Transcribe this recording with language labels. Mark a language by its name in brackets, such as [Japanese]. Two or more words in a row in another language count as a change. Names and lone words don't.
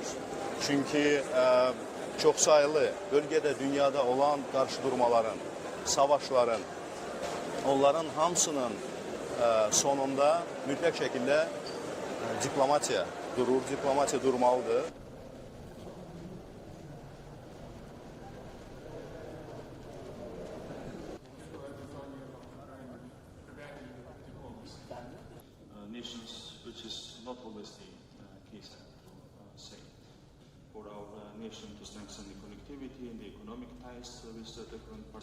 [Azerbaijani] Çünki çoxsaylı bölgədə, dünyada olan qarşıdurmaların, savaşların, onların hamısının sonunda mütləq şəkildə diplomatiya durur, diplomatiya durmalıdır. [English] Nations, which is not always the case, say, for our nation to strengthen the connectivity and the economic ties with the different parts.